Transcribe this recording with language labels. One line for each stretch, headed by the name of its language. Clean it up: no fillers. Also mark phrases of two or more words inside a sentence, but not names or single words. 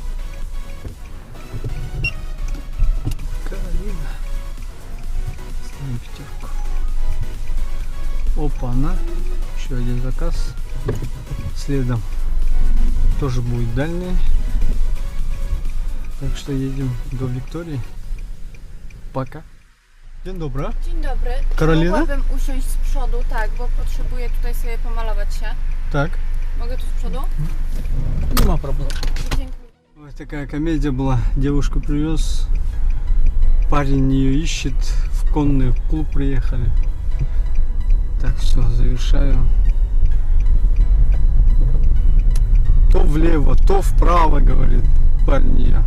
Russian: Каролина. Ставим пятерку. Опа, она. Еще один заказ. Следом тоже будет дальний. Так что едем do Wiktorii. Пока.
Polish: Dzień dobry. Dzień dobry. Karolina? Mogłabym usiąść z przodu, tak, bo potrzebuję tutaj sobie pomalować się.
Russian: Так.
Polish: Mogę tu z przodu?
Ukrainian: Нема проблем.
Polish: Dziękuję.
Russian: Вот такая комедия была. Девушку привез. Парень ее ищет. В конный клуб приехали. Так, все, завершаю. То влево, то вправо, говорит парень ее.